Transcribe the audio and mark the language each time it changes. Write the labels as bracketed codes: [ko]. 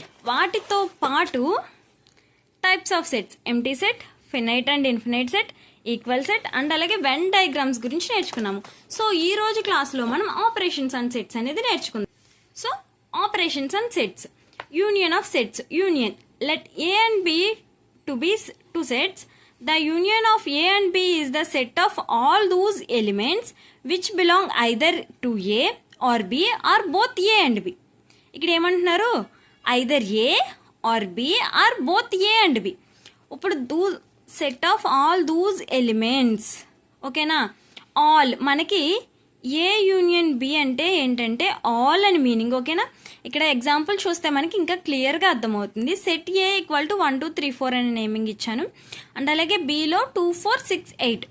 [te] వాటితో పాటు types of sets, empty set, finite and infinite set, equal set and అలాగే Venn diagrams గురించి నేర్చుకున్నాము. సో ఈ రోజు క్లాస్లో మనం ఆపరేషన్స్ అండ్ సెట్స్ అనేది నేర్చుకుందాం. [en] So operations and sets, union of sets. Union, let A and B to be two sets. The union of A and B is the set of all those elements which belong either to A or B or both A and B. [te] ఇక్కడ ఏమంటున్నారు, [en] either A or B or both A and B. ఇప్పుడు set of all those elements, ఓకేనా. [te] All మనకి ఏ union B అంటే ఏంటంటే all అని meaning, ఓకేనా. ఇక్కడ ఎగ్జాంపుల్ చూస్తే మనకి ఇంకా క్లియర్గా అర్థమవుతుంది. సెట్ ఏ ఈక్వల్ టు 1 2 3 4 అని నేమింగ్ ఇచ్చాను అండ్ అలాగే బిలో 2 4 6 8.